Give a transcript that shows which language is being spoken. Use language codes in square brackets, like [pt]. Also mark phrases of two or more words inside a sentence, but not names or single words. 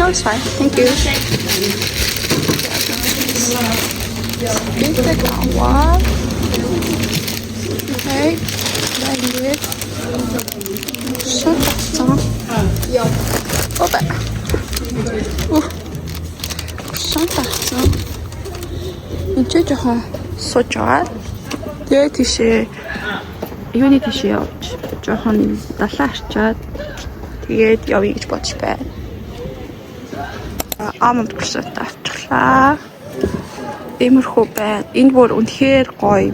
[en] No, it's fine. Thank you. Get the one. Okay. Very good. So that's all. Opa. So that's all. [mn] Энд жоохон сууж байгаа. Тэгээ тийшээ юуны тийшээ явж жоохон далаа арчаад тэгээд явъя гэж бодож байна. Аманд croissant авчлаа. Иймэрхүү байна. Энэ бүр үнэхээр гоё.